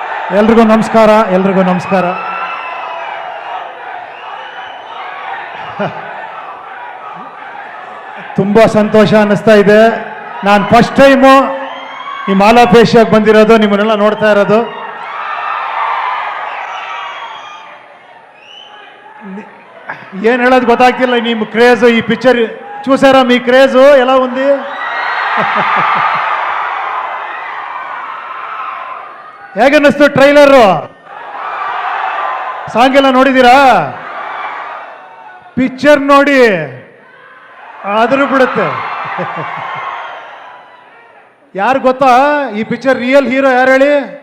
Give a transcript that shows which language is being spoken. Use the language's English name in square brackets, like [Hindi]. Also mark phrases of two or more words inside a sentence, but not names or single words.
[Kannada] ಎಲ್ರಿಗೂ ನಮಸ್ಕಾರ. ತುಂಬ ಸಂತೋಷ ಅನ್ನಿಸ್ತಾ ಇದೆ. ನಾನು [English] first time [Kannada] ಈ ಮಾಲಾಪೇಶಿಯಾಗಿ ಬಂದಿರೋದು, ನಿಮ್ಮನ್ನೆಲ್ಲ ನೋಡ್ತಾ ಇರೋದು. ಏನು ಹೇಳೋದು ಗೊತ್ತಾಗ್ತಿಲ್ಲ. ನಿಮ್ಮ ಕ್ರೇಜು, [Telugu] ఈ పిక్చర్ చూసారా? మీ క్రేజు ఎలా ఉంది? [Kannada] ಹೇಗನ್ನಿಸ್ತು ಟ್ರೈಲರು? ಸಾಂಗ್ ಎಲ್ಲ ನೋಡಿದ್ದೀರಾ? ಪಿಕ್ಚರ್ ನೋಡಿ ಆದರೂ ಬಿಡುತ್ತೆ. ಯಾರು ಗೊತ್ತಾ ಈ ಪಿಕ್ಚರ್ [English] real hero [Kannada] ಯಾರು ಹೇಳಿ?